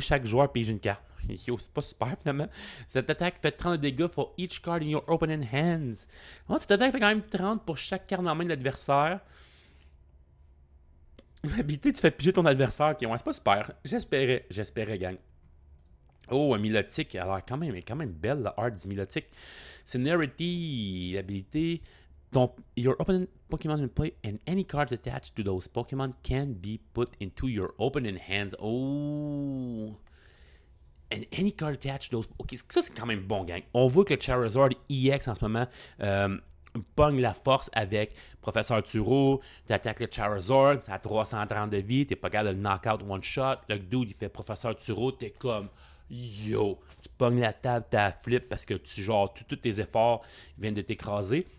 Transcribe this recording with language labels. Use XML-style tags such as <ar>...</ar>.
<fr>Chaque joueur pige une carte. Yo, c'est pas super finalement. Cette attaque fait 30 de dégâts</fr> <en>for each card in your opponent hands.</en> <fr>Oh, cette attaque fait quand même 30 pour chaque carte en main de l'adversaire. L'habilité, tu fais piger ton adversaire. Ok, ouais, c'est pas super. J'espérais, gang. Oh, un Milotic, elle a l'air quand même belle, la art du Milotic. Seniority, l'habilité.</fr> <en>Your opponent Pokemon in play and any cards attached to those Pokemon can be put into your opponent hands. Oh! And any card attached to those...</en> <fr>Ok, ça c'est quand même bon, gang. On voit que Charizard EX en ce moment pogne la force avec Professeur Turo. Tu attaques le Charizard, tu as 330 de vie, tu n'es pas capable de le</fr> <en>knockout one shot.</en> <fr>Le dude, il fait Professeur Turo, tu es comme... Yo, tu pognes la table, t'as flip parce que tous tes efforts viennent de t'écraser.</fr>